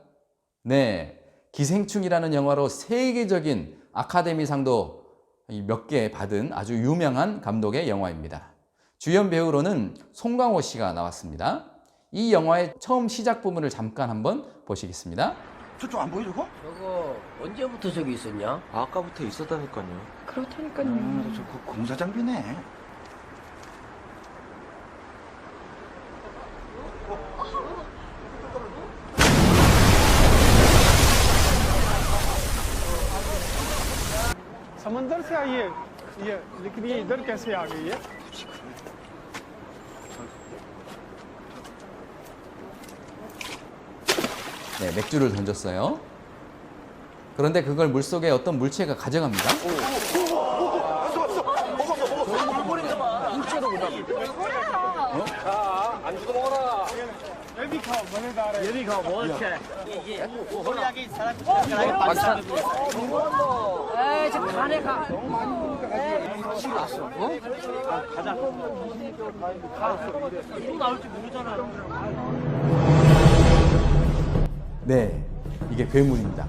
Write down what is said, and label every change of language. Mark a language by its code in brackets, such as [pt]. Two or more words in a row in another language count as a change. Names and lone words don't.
[ko] 네, 기생충이라는 영화로 세계적인 아카데미상도 몇 개 받은 아주 유명한 감독의 영화입니다. 주연 배우로는 송강호 씨가 나왔습니다. 이 영화의 처음 시작 부분을 잠깐 한번 보시겠습니다. 저쪽 안 보여 저거? 저거 언제부터 저기 있었냐? 아까부터 있었다니까요. 그렇다니까요. 저거 공사 장비네. [hi] समंदर से आई है ये लेकिन ये इधर कैसे आ गई है? [ko] 네, 맥주를 던졌어요. 그런데 그걸 물속에 어떤 물체가 가져갑니다. [hi] ये भी खाओ मजेदार है। ये भी खाओ बहुत अच्छा है। [ko] 에이, 저 간에 가. 네, 이게 괴물입니다.